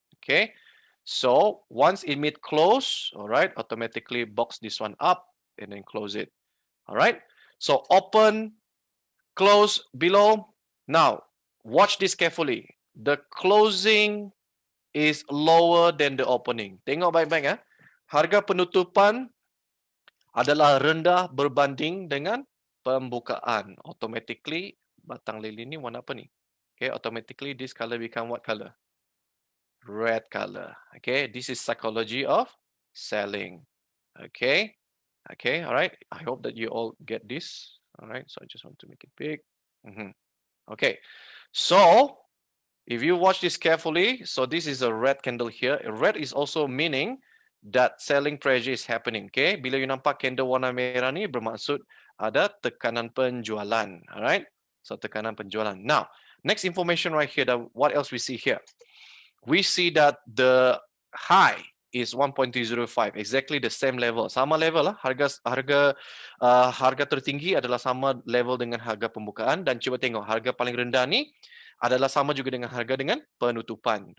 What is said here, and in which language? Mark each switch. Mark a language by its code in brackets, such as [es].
[en] Okay, so once it meet close, all right, automatically box this one up and then close it. All right. So open, close below. Now, watch this carefully. the closing is lower than the opening. [ms] Tengok baik-baik ya. Harga penutupan adalah rendah berbanding dengan pembukaan. Automatically batang lilin ni warna apa ni? [en] Okay, automatically this color become what color? Red color. Okay, this is psychology of selling. Okay, okay, all right. I hope that you all get this. All right, so I just want to make it big. Okay, so if you watch this carefully, so this is a red candle here. Red is also meaning that selling pressure is happening. [ms] Okay, bila you nampak candle warna merah ni bermaksud ada tekanan penjualan. [en] Alright, so [ms] tekanan penjualan. [en] Now, next information right here. What else we see here? We see that the high is 1.305, exactly the same level. [ms] Sama level lah. Harga tertinggi adalah sama level dengan harga pembukaan, dan cuba tengok harga paling rendah ni adalah sama juga dengan harga dengan penutupan.